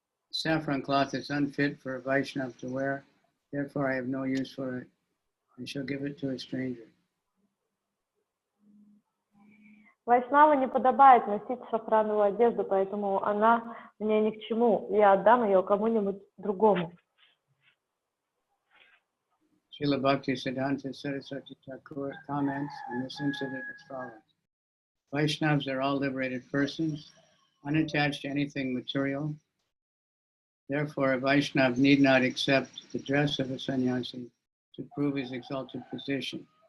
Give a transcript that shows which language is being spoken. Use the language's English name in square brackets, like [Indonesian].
[English] Saffron cloth is unfit for a Vaishnava to wear, therefore I have no use for it. I shall give it to a stranger. [Russian] Вайшнаву не подобает носить шафрановую одежду, поэтому она мне ни к чему. Я отдам ее кому-нибудь другому. [English] Srila Bhaktisiddhanta Saraswati Thakur comments on this incident as follows. Vaishnavas are all liberated persons, unattached to anything material. Therefore, a Vaishnava need not accept the dress of a sannyasi to prove his exalted position.